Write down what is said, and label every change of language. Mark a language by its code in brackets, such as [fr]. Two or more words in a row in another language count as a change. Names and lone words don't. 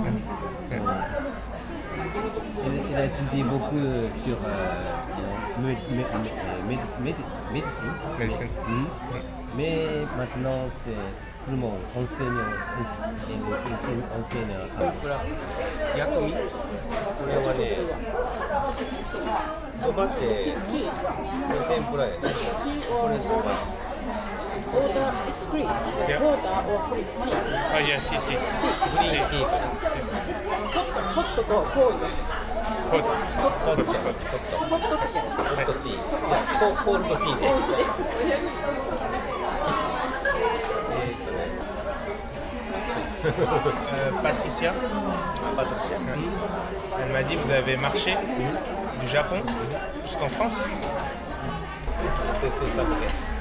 [fr] Il a étudié beaucoup sur médecine. Médecine. Hmm. Mais maintenant, c'est seulement enseignant. [ja] Yakomi, これはね、そばって天ぷらやね。これそば。 [en] Water, it's free. Yeah. Water or free tea. Ah, yeah, tea. [ja] フリーティーかな。ホットとコールド。 [en] Hot. [ja] ホット。ホットティーじゃない。ホットティー。じゃあ、コールドティーで。 [fr] Patricia. Elle m'a dit vous avez marché du Japon jusqu'en France. C'est pas vrai.